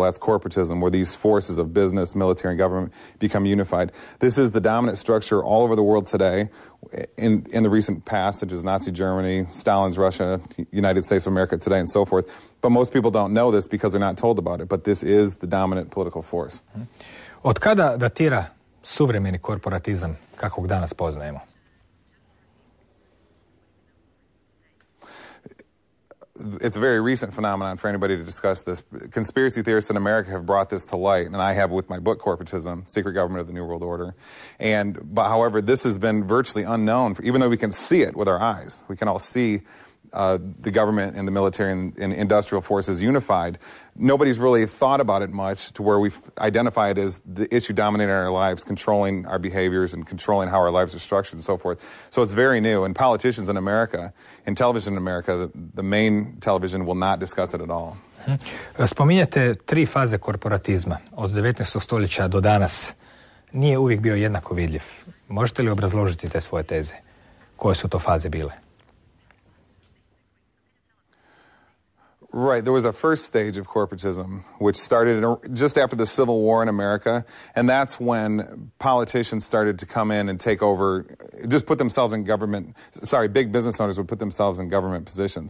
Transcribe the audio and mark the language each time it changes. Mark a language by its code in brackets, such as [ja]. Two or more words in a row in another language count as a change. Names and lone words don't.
[en] That's corporatism, where these forces of business, military, and government become unified. This is the dominant structure all over the world today. In the recent past, such as Nazi Germany, Stalin's Russia, United States of America today, and so forth. But most people don't know this because they're not told about it. But this is the dominant political force. [hr] Od kada datira suvremeni korporatizam kakvog danas poznajemo? [en] It's a very recent phenomenon for anybody to discuss this. Conspiracy theorists in America have brought this to light, and I have with my book, Korporatism, Secret Government of the New World Order. But however, this has been virtually unknown, even though we can see it with our eyes. We can all see the government and the military and industrial forces unified. Nobody's really thought about it much to where we've identified it as the issue dominating our lives, controlling our behaviors and controlling how our lives are structured and so forth. So it's very new. And politicians in America, and television in America, the main television will not discuss it at all. [hr] Spominjete 3 faze korporatizma. Od 19. stoljeća do danas nije uvijek bio jednako vidljiv. Možete li obrazložiti te svoje teze? Koje su to faze bile? [en] Right. There was a first stage of corporatism, which started just after the Civil War in America, and that's when politicians started to come in and take over, just put themselves in government, big business owners would put themselves in government positions.